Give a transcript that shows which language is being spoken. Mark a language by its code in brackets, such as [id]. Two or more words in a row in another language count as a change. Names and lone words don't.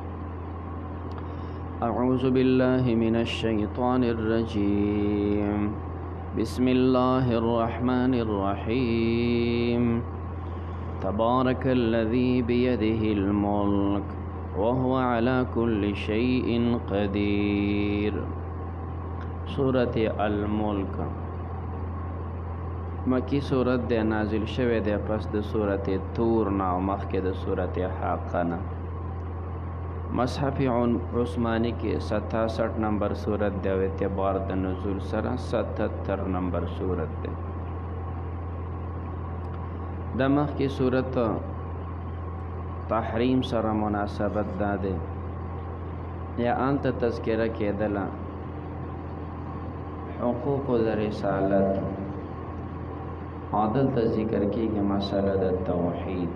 [ar] أعوذ بالله من الشيطان الرجيم. بسم الله الرحمن الرحيم. تبارك الذي بيده الملك وهو على كل شيء قدير. [ps] سورۃ الملک مکی سورت دے نازل شوه دے پس د سورۃ طور نا مخکې د سورۃ حاقہ نا. مصحف عثمانی کې 67 نمبر سورت دے او اعتبار د نزول سره 77 نمبر سورت دے. د مخکې سورت تحریم سره مناسبت داده یا انت تذکرہ کېدله حقوق د رسالت عادل ته ذکر کېږي مسله د توحید.